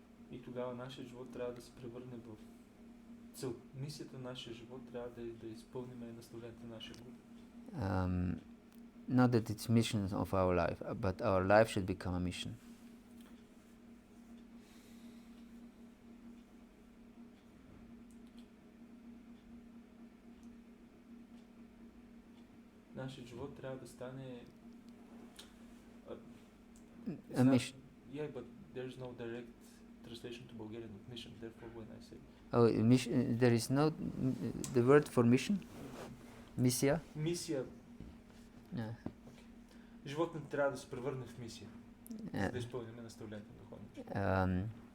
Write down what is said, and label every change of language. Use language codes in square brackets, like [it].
[bg] и тогава нашия живот трябва да се превърне в цел. Мисията на нашия живот трябва да изпълним наставленията на нашия гуру. [en] Not that it's mission of our life, but our life should become a mission. [bg] Нашия живот трябва да стане [en] A mission. Yeah, but there's no direct translation to Bulgarian of mission. Therefore, when I say Oh, mission. There is no the word for mission. [bg] Missia. мисия, [en] Yeah. [bg] живот не трябва да се превърне в мисия, за [en] Yeah. [bg] да изпълним наставлението на духовния учител.